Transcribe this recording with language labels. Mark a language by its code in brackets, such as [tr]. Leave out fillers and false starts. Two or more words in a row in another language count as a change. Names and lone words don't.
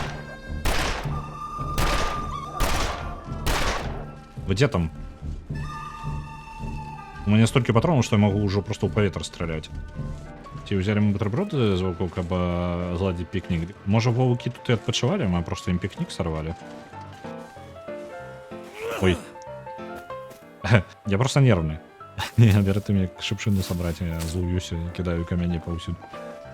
[be] Вы дзе там? У мяне столькі патронаў, што я магу ўжо проста ў паветра страляць. Ці ўзялі мы бутерброды з ваўкоў, каб зладзіць пікнік? Можа, ваўкі тут і адпачывалі, мы проста ім пікнік сарвалі. Ой. Я просто нервны. Я перед тым, як шыпшыну сабраць, я злуюся і кідаю камяні паўсюль.